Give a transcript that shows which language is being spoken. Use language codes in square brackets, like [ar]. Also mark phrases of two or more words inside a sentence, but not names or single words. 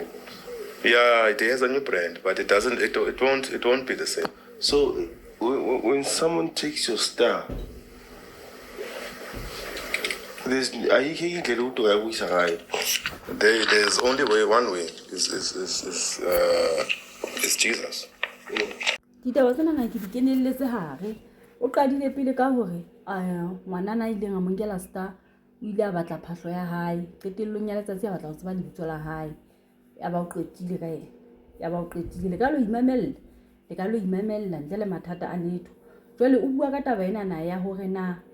[en] Yeah, it has a new brand, but it won't be the same. So when someone takes your star, there's only one way is Jesus. [st] ditaba tsena na ke di kenelletse hare o qadile pele ka hore ngwanana a ileng a mo nkela star o ile a batla phahlo ya hae qetellong ya letsatsi a batla ho tseba lebitso la hae ya ba o qetile ka yena ya ba o qetile le ka lo imamella ntle le mathata a letho jwale o bua ka taba ena na ya hore na